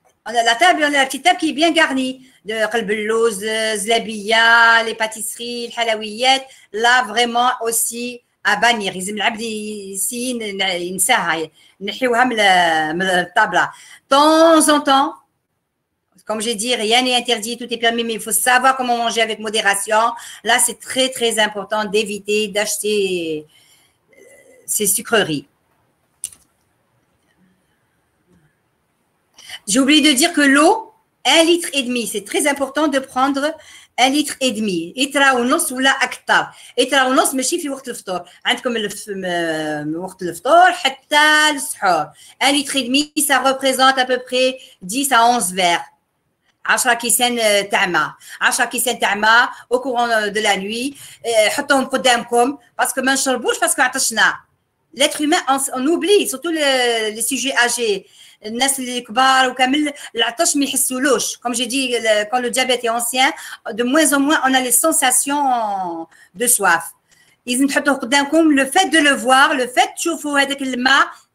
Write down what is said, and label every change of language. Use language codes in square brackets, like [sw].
[fr] On a la table, on a la petite table qui est bien garnie de qalb al-lawz, zlabia, les pâtisseries, les halawiyat. Là vraiment aussi à bannir. [ar] لازم العبد ينساها نحيوها من الطابله. [fr] Temps en temps. Comme j'ai dit, rien n'est interdit, tout est permis, mais il faut savoir comment manger avec modération. Là, c'est très, très important d'éviter d'acheter ces sucreries. J'ai oublié de dire que l'eau, 1,5 litre, c'est très important de prendre 1,5 litre. [ar] إترا ونص ولا أكثر. إترا ونص ماشي في وقت الفطور. عندكم وقت الفطور حتى السحور. [fr] 1,5 litre, ça représente à peu près 10 à 11 verres. [ar] 10 كيسان تاع ماء 10 كيسان تاع ماء [fr] au courant de la nuit [ar] حطوهم قدامكم باسكو ما نشربوش باسكو عطشنا. [fr] L'être humain on oublie surtout les sujets âgés [ar] الناس اللي كبار وكامل العطش ما يحسولوش. [fr] Comme j'ai dit quand le diabète est ancien de moins en moins on a les sensations de soif. [ar] إذا تحطوه قدامكم [fr] le fait de le voir le fait [ar] تشوفوا هذاك الماء